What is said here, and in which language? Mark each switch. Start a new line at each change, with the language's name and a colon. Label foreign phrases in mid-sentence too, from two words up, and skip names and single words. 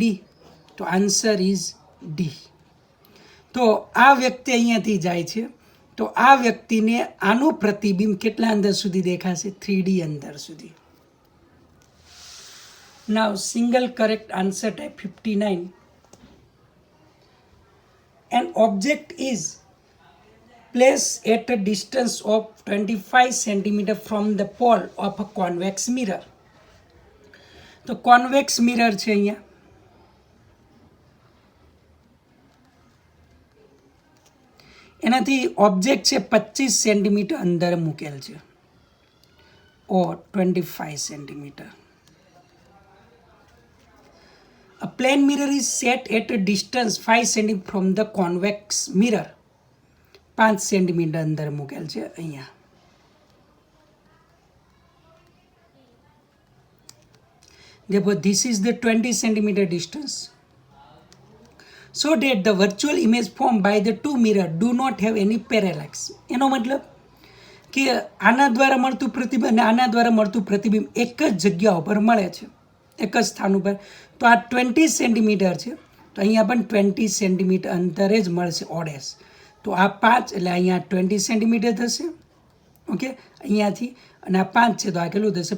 English: તો answer is D.
Gujarati: તો આ વ્યક્તિ અહીંયાથી જાય છે તો આ વ્યક્તિને આનું પ્રતિબિંબ કેટલા અંતર સુધી દેખાશે?
English: 3D
Gujarati: અંતર સુધી.
English: now single correct answer type 59. An object is placed at a distance of 25 cm from the pole of a convex mirror.
Gujarati: તો કોન્વેક્સ મિરર છે અહીંયા. એનાથી ઓબ્જેક્ટ છે 25 સેન્ટીમીટર અંદર મૂકેલ છે ઓ 25 સેન્ટીમીટર.
English: A plane mirror is set at a distance 5 cm from the convex mirror.
Gujarati: 5 સેન્ટીમીટર અંદર મૂકેલ છે અહીંયા.
English: Therefore, this is the 20 centimeter distance. So that the virtual image formed by the two mirrors do not have any parallax.
Gujarati: એનો મતલબ કે આના દ્વારા મળતું પ્રતિબિંબ અને આના દ્વારા મળતું પ્રતિબિંબ એક જ જગ્યા ઉપર મળે છે, એક જ સ્થાન ઉપર. તો આ 20 સેન્ટીમીટર છે તો અહીંયા પણ 20 સેન્ટીમીટર અંતરે જ મળશે ઓડેસ. તો આ 5 એટલે અહીંયા 20 સેન્ટીમીટર થશે. ઓકે, અહીંયાથી અને આ 5 છે તો આ કેટલું થશે?